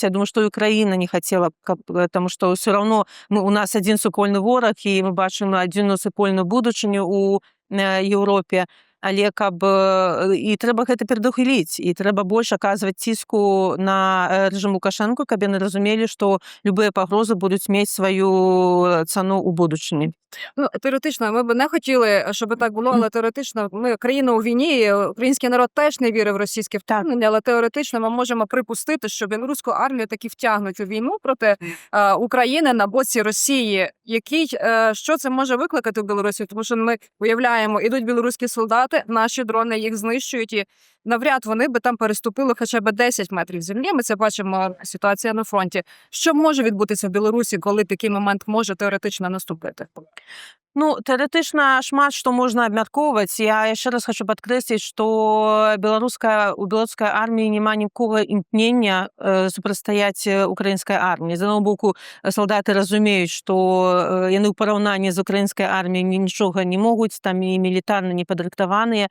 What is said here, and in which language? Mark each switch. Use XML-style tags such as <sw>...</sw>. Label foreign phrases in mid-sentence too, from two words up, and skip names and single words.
<be>Я думаю, што і Украіна не хацела, таму што ўсё роўно у нас адзін супольны вораг, і мы бачым адзіную супольную будучыню у Еўропе. але і трэба гэта перадухіліць, і трэба больш аказваць ціску на рэжым Лукашэнку, каб яны разумелі, што любыя пагрозы будуць мець сваю цану ў будучыні.</be> <uk>Ну, теоретично, ми б не хотіли, щоб так було, але теоретично ми країна у війні, і український народ теж не вірив в російське вторгнення, але теоретично ми можемо припустити, що білоруську армію таки втягнуть у війну проти України на боці Росії. Що це може викликати в Білорусі? Тому що ми уявляємо, ідуть білоруські солдати, наші дрони їх знищують, і навряд вони би там переступили хоча б 10 метрів землі. Ми це бачимо, ситуація на фронті. Що може відбутися в Білорусі, коли такий момент може теоретично наступити?</uk> <be>Ну, тэарэтычна шмат што можна абмяркоўваць. Я яшчэ раз хочу падкрэсліць, што у беларускай арміі няма нікога імкнення супрацьстаяць украінскай арміі. З аднаго боку, салдаты разумеюць, што яны ў параўнанні з украінскай арміяй нічога не могуць, там і мілітарна не падрыхтаваныя.</be>